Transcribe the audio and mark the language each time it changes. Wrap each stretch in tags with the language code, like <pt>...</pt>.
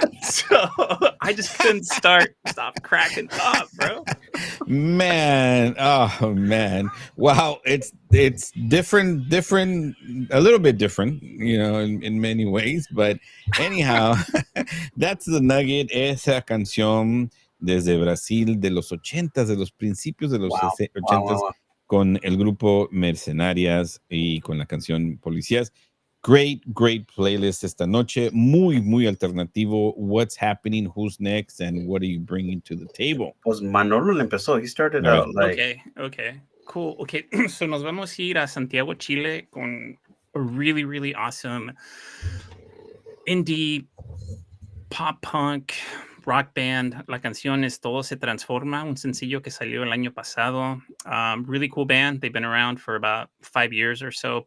<en>So I just couldn't stop cracking up, bro. Man, oh man, wow, it's different, a little bit different, in many ways, but anyhow, that's the nugget.</en> <es>Esa canción desde Brasil de los 80s, de los principios de los</es> <en>Wow.</en> <es>80s,</es> <en>Wow.</en> <es>con el grupo Mercenarias y con la canción Policías.</es> <en>Great playlist</en> <es>esta noche. Muy alternativo.</es> <en>What's happening? Who's next? And what are you bringing to the table?</en> <es>Pues Manolo le empezó.</es> <en>He started</en> <es>A ver.</es> <en>out like... Okay. Cool. Okay. So</en> <es>nos vamos a ir a Santiago, Chile con</es> <en>a really, really awesome indie pop punk rock band.</en> <es>La canción es Todo se transforma, un sencillo que salió el año pasado.</es> <en>Really cool band. They've been around for about 5 years or so.</en>